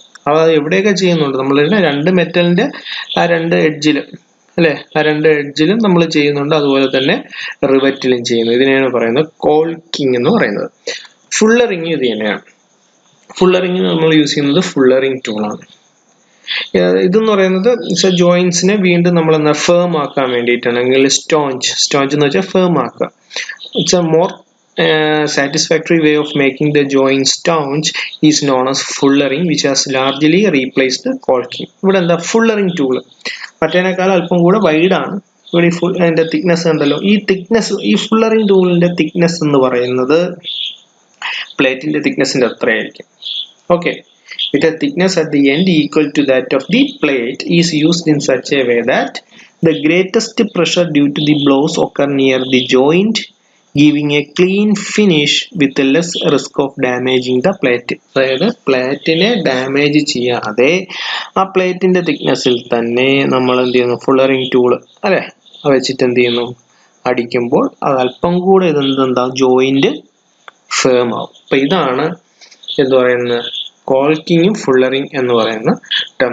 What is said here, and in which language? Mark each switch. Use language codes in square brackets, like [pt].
[ml] അപ്പൊ അത് എവിടെയൊക്കെ ചെയ്യുന്നുണ്ട്, നമ്മൾ രണ്ട് മെറ്റലിന്റെ ആ രണ്ട് എഡ്ജിലും അല്ലെ, ആ രണ്ട് എഡ്ജിലും നമ്മൾ ചെയ്യുന്നുണ്ട്, അതുപോലെ തന്നെ റിവറ്റിലും ചെയ്യുന്നു. ഇതിനെയാണ് പറയുന്നത് കോൾക്കിംഗ് എന്ന് പറയുന്നത്. ഫുള്ളറിംഗ് ഇത് തന്നെയാണ്. ഫുള്ളറിംഗ് നമ്മൾ യൂസ് ചെയ്യുന്നത് ഫുള്ളറിംഗ് ടൂളാണ്. ഇതെന്ന് പറയുന്നത് ജോയിൻസിനെ വീണ്ടും നമ്മൾ ഫേം ആക്കാൻ വേണ്ടിയിട്ടാണ്, അല്ലെങ്കിൽ സ്റ്റോഞ്ച് എന്ന് വെച്ചാൽ ഫേം ആക്കുക. [en] It's a more satisfactory way of making the joint staunch is known as fullering, which has largely replaced caulking. [ml] ഇവിടെ എന്താ, ഫുള്ളറിംഗ് ടൂൾ മറ്റേനേക്കാൾ അല്പം കൂടെ വൈഡ് ആണ്. ഇവിടെ അതിന്റെ തിക്നെസ് ഉണ്ടല്ലോ, ഈ തിക്നെസ്, ഈ ഫുള്ളറിംഗ് ടൂളിന്റെ തിക്നെസ് എന്ന് പറയുന്നത് പ്ലേറ്റിന്റെ തിക്നെസിന്റെ അത്രയായിരിക്കും. [en] Okay, with a thickness at the end equal to that of the plate is used in such a way that the greatest pressure due to the blows occur near the joint, giving a clean finish with less risk of damaging the plate. [ml] അതായത് പ്ലേറ്റിനെ damage ചെയ്യാതെ ആ പ്ലേറ്റിന്റെ തിക്നെസ്സിൽ തന്നെ നമ്മൾ എന്ത് ചെയ്യുന്നു, fullering tool അല്ലെ വെച്ചിട്ട് എന്ത് ചെയ്യുന്നു, അടിക്കുമ്പോൾ അത് അല്പം കൂടെ ഇതെന്താ ജോയിന്റ് ഫേം ആവും. അപ്പൊ ഇതാണ് എന്ത് പറയുന്നത്, കോൾക്കിങ്ങും ഫുള്ളറിംഗ് എന്ന് പറയുന്ന ടേം.